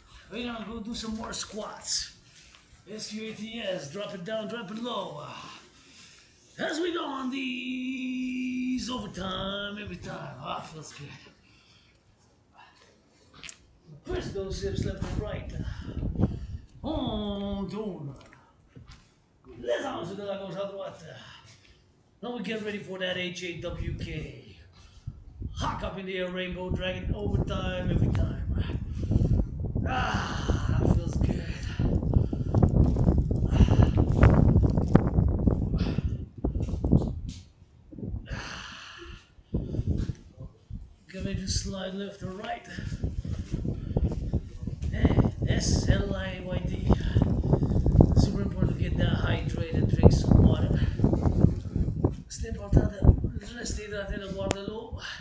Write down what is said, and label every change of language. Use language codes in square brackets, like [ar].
[en] We're gonna go do some more squats. SQATS, drop it down, drop it low. As we go on these overtime, every time. Ah, feels good. Push those hips left and right. [fr] On tourne. Les hanches de la gauche à droite. [en] Now we get ready for that HAWK. Hawk up in the air, rainbow dragon, overtime, every time. Ah, that feels good. Get ready to slide left or right. SLIYD. Super important to get that hydrated, drink some water. [fr] C'est important de rester hydraté, de boire de l'eau.